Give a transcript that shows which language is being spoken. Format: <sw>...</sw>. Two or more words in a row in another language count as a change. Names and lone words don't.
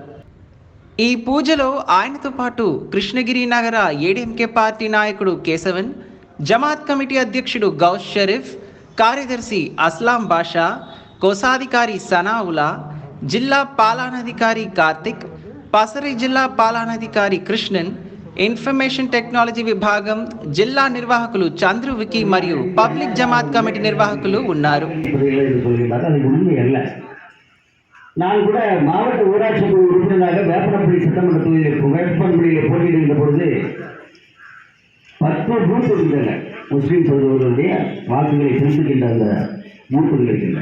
<te>ఈ పూజలో ఆయనతో పాటు కృష్ణగిరి నగర ఏడీఎంకే పార్టీ నాయకుడు కేశవన్, జమాత్ కమిటీ అధ్యక్షుడు గౌస్ షరీఫ్, కార్యదర్శి అస్లాం బాషా, కోశాధికారి సనావులా, జిల్లా పాలనాధికారి కార్తిక్, పసరి జిల్లా పాలనాధికారి కృష్ణన్,</te> <en>information technology</en> <te>విభాగం జిల్లా నిర్వాహకులు చంద్రు వికీ మరియు పబ్లిక్ జమాత్ కమిటీ నిర్వాహకులు ఉన్నారు.</te> <ta>நான் கூட மாவட்ட ஊராட்சி குழு உறுப்பினராக வேப்பனப்பள்ளி சட்டமன்ற தொகுதியில் வேப்பனப்பள்ளியில் போட்டியிடுகின்ற பொழுது 10 பூத் இருக்கின்றன. முஸ்லீம் சகோதரர்களுடைய வாக்குகளை செலுத்துகின்ற அந்த பூத்துகள் இருக்கின்றன.</ta>